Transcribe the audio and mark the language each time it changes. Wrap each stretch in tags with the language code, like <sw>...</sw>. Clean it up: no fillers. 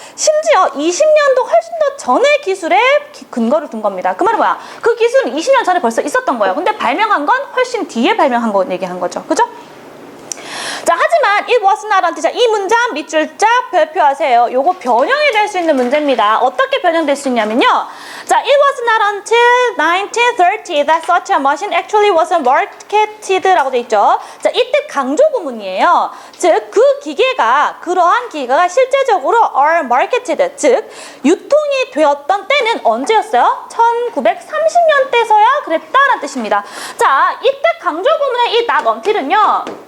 <ko>심지어 20년도 훨씬 더 전의 기술에 근거를 둔 겁니다. 그 말은 뭐야? 그 기술은 20년 전에 벌써 있었던 거예요. 근데 발명한 건 훨씬 뒤에 발명한 거 얘기한 거죠. 그죠? 자, 하지만</ko> <en>it was not</en> <ko>라는 뜻이야. 이 문장 밑줄 쫙 별표하세요. 요거 변형이 될 수 있는 문제입니다. 어떻게 변형될 수 있냐면요.</ko> <en>자, it was not until 1930 that such a machine actually was marketed라고 돼 있죠.</en> <ko>자, 이때 강조 구문이에요. 즉, 그러한 기계가 실제적으로</ko> <en>are marketed,</en> <ko>즉 유통이 되었던 때는 언제였어요? 1930년대서야 그랬다라는 뜻입니다. 자, 이때 강조 구문의 이</ko> <en>not until</en> <ko>은요.</ko>